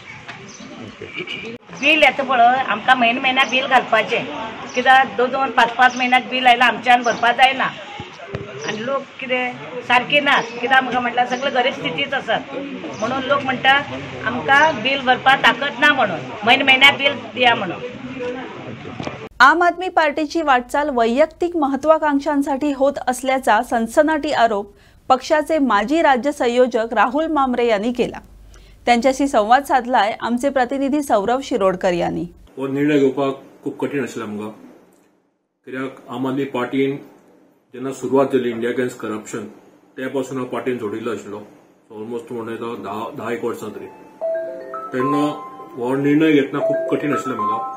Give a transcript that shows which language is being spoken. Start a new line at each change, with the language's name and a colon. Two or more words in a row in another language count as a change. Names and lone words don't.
Konkani: बिल येता पळय, आमकां म्हयन्या बिल घालपाचें, कित्याक 2-5 म्हयन्याक बिल आयला आमच्यान भरपा जायना. आनी लोक कितें सारकी नात, कित्याक म्हाका म्हटल्यार सगळे गरीब स्थितीच आसात. म्हणून लोक म्हणटात आमकां बिल भरपा ताकद ना म्हणून, म्हयन्या बिल दिया म्हणून.
Marathi: आम आदमी पार्टीची वाटचाल वैयक्तिक महत्वाकांक्षांसाठी होत असल्याचा सनसनाटी आरोप पक्षाचे माजी राज्य संयोजक राहुल मामरे यांनी केला. त्यांच्याशी संवाद साधलाय आमचे प्रतिनिधी सौरव शिरोडकर यांनी.
Konkani: हो निर्णय घेवपाक खूप कठीण आशिल्लो आमकां, कित्याक आम आदमी पार्टीन जेन्ना सुरवात जाली इंडिया अगेन्स्ट करप्शन, ते पासून हांव पार्टीन जोडिल्लो आशिल्लो. ऑलमोस्ट म्हणटा 10-1 वर्सां तरी. तेन्ना हो निर्णय घेतना खूप कठीण आशिल्लो म्हाका.